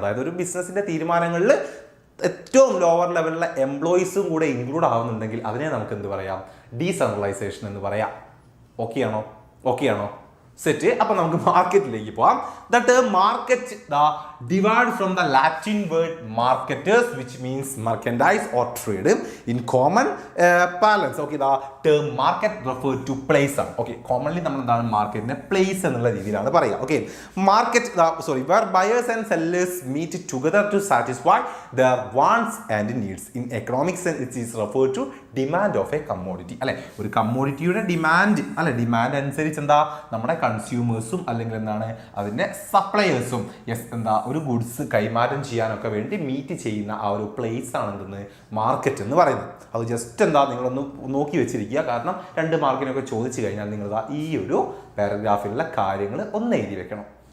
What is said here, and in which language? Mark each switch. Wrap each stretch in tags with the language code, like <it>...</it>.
<ml>അതായത് ഒരു ബിസിനസ്സിൻ്റെ തീരുമാനങ്ങളിൽ ഏറ്റവും ലോവർ ലെവലിലെ എംപ്ലോയീസും കൂടെ ഇൻക്ലൂഡ് ആവുന്നുണ്ടെങ്കിൽ അതിനെ നമുക്ക് എന്ത് പറയാം? ഡീസെൻട്രലൈസേഷൻ എന്ന് പറയാം. ഓക്കെയാണോ? സെറ്റ്. അപ്പം നമുക്ക് മാർക്കറ്റിലേക്ക് പോവാം.</ml> <en>The term market divide from the Latin word marketers which means merchandise or trade in common parlance, okay, the term market refer to place ആണ്.</en> <ml>Okay, commonly നമ്മൾ എന്താണ് മാർക്കറ്റിനെ പ്ലേസ് എന്നുള്ള രീതിയിലാണ് പറയുക.</ml> <en>Okay, market where buyers and sellers meet together to satisfy their wants and needs. In economic sense it is referred to demand of a commodity.</en> <ml>അല്ലെ, ഒരു കമ്മോഡിറ്റിയുടെ demand അല്ലെ, ഡിമാൻഡ് അനുസരിച്ച് എന്താ നമ്മുടെ കൺസ്യൂമേഴ്സും അല്ലെങ്കിൽ എന്താണ് അതിന്റെ സപ്ലയേഴ്സും എന്താ ഒരു ഗുഡ്സ് കൈമാറ്റം ചെയ്യാനൊക്കെ വേണ്ടി മീറ്റ് ചെയ്യുന്ന ആ ഒരു പ്ലേസ് ആണ് എന്തെന്ന് മാർക്കറ്റ് എന്ന് പറയുന്നത്. അത് ജസ്റ്റ് എന്താ നിങ്ങളൊന്ന് നോക്കി വെച്ചിരിക്കുക. കാരണം 2 മാർക്കിനൊക്കെ ചോദിച്ചു കഴിഞ്ഞാൽ നിങ്ങൾ ഈ ഒരു പാരഗ്രാഫിലുള്ള കാര്യങ്ങൾ ഒന്ന് എഴുതി വെക്കണം.</ml>